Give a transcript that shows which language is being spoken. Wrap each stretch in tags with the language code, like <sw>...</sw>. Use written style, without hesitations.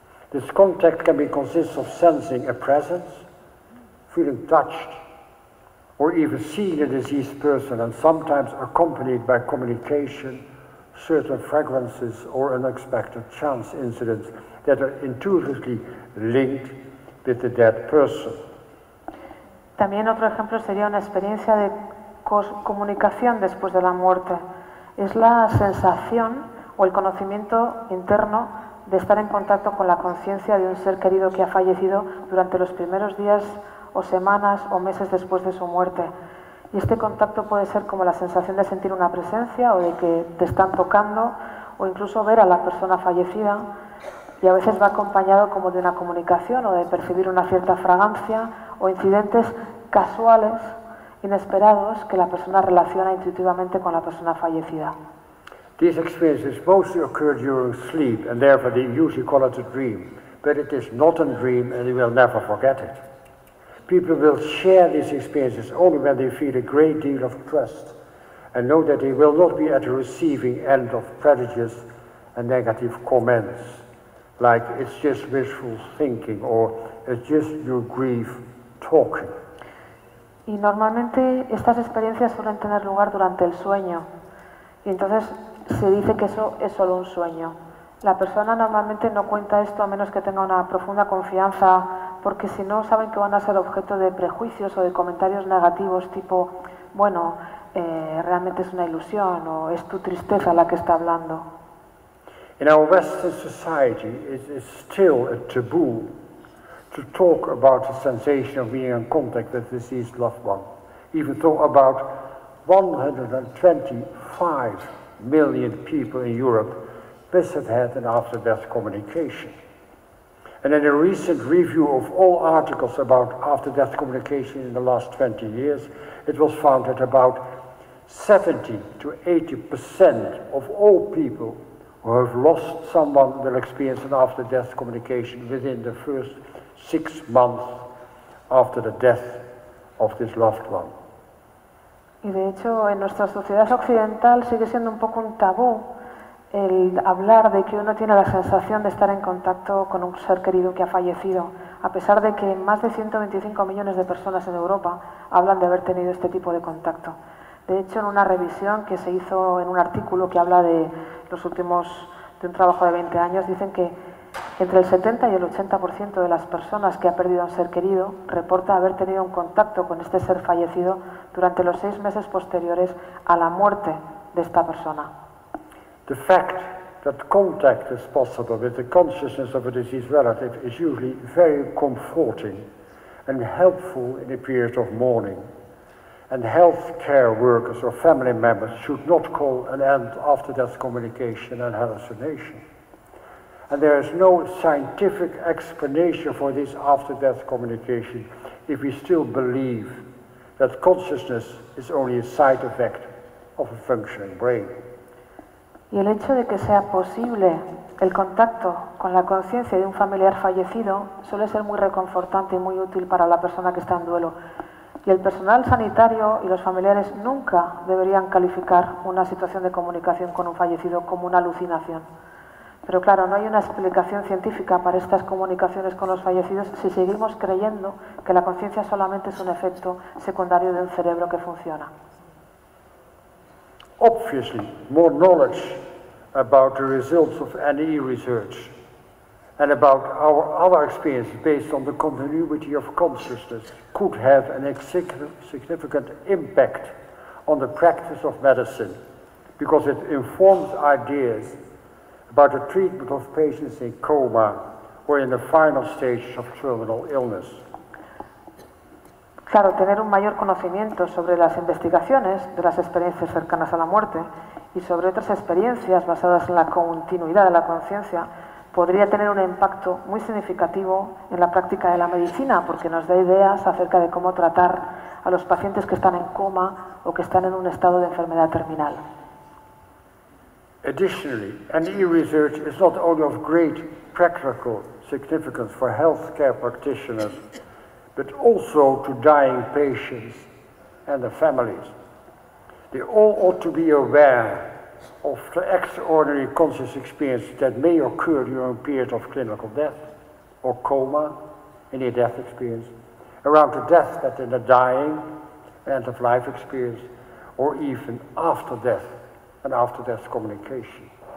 <en>This contact can be consist of sensing a presence, feeling touched, or even seeing a deceased person, and sometimes accompanied by communication, certain fragrances or unexpected chance incidents that are intuitively linked with the dead person.</en> <es>También otro ejemplo sería una experiencia de comunicación después de la muerte. Es la sensación o el conocimiento interno de estar en contacto con la conciencia de un ser querido que ha fallecido durante los primeros días o semanas o meses después de su muerte. Y este contacto puede ser como la sensación de sentir una presencia o de que te están tocando o incluso ver a la persona fallecida, y a veces va acompañado como de una comunicación o de percibir una cierta fragancia o incidentes casuales, inesperados, que la persona relaciona intuitivamente con la persona fallecida.</es> <en>These experiences mostly occur during sleep and therefore they usually call it a dream, but it is not a dream and you will never forget it. People will share these experiences only when they feel a great deal of trust and know that they will not be at the receiving end of prejudice and negative comments, like it's just wishful thinking or it's just your grief talking.</en> <es>Y normalmente estas experiencias suelen tener lugar durante el sueño. Y entonces se dice que eso es solo un sueño. La persona normalmente no cuenta esto a menos que tenga una profunda confianza, porque si no saben que van a ser objeto de prejuicios o de comentarios negativos tipo, bueno, realmente es una ilusión o es tu tristeza la que está hablando.</es> <en>In our Western society, it is still a taboo to talk about the sensation of being in contact with a deceased loved one, even though about 125 million people in Europe must have had an after-death communication. And in a recent review of all articles about after-death communication in the last 20 years, it was found that about 70% to 80% of all people who have lost someone will experience an after-death communication within the first 6 months after the death of this loved one.</en> <es>Y de hecho, en nuestra sociedad occidental sigue siendo un poco un tabú el hablar de que uno tiene la sensación de estar en contacto con un ser querido que ha fallecido, a pesar de que más de 125 millones de personas en Europa hablan de haber tenido este tipo de contacto. De hecho, en una revisión que se hizo en un artículo que habla de los últimos, de un trabajo de 20 años, dicen que entre el 70 y el 80% de las personas que ha perdido a un ser querido reporta haber tenido un contacto con este ser fallecido durante los 6 meses posteriores a la muerte de esta persona.</es> <en>The fact that contact is possible with the consciousness of a deceased relative is usually very comforting and helpful in a period of mourning. And health care workers or family members should not call an end after-death communication an hallucination. And there is no scientific explanation for this after-death communication if we still believe that consciousness is only a side effect of a functioning brain.</en> <es>Y el hecho de que sea posible el contacto con la conciencia de un familiar fallecido suele ser muy reconfortante y muy útil para la persona que está en duelo. Y el personal sanitario y los familiares nunca deberían calificar una situación de comunicación con un fallecido como una alucinación. Pero claro, no hay una explicación científica para estas comunicaciones con los fallecidos si seguimos creyendo que la conciencia solamente es un efecto secundario de un cerebro que funciona.</es> <en>Obviously, more knowledge about the results of any research and about our experience based on the continuity of consciousness could have an significant impact on the practice of medicine because it informs ideas about the treatment of patients in coma or in the final stages of terminal illness.</en> <es>Claro, tener un mayor conocimiento sobre las investigaciones de las experiencias cercanas a la muerte y sobre otras experiencias basadas en la continuidad de la conciencia podría tener un impacto muy significativo en la práctica de la medicina porque nos da ideas acerca de cómo tratar a los pacientes que están en coma o que están en un estado de enfermedad terminal.</es> <en>Additionally, NE research is not only of great practical significance for healthcare practitioners, but also to dying patients and their families. They all ought to be aware of the extraordinary conscious experience that may occur during a period of clinical death or coma, any death experience, around the death that in the dying, end-of-life experience, or even after death and after-death communication.</en>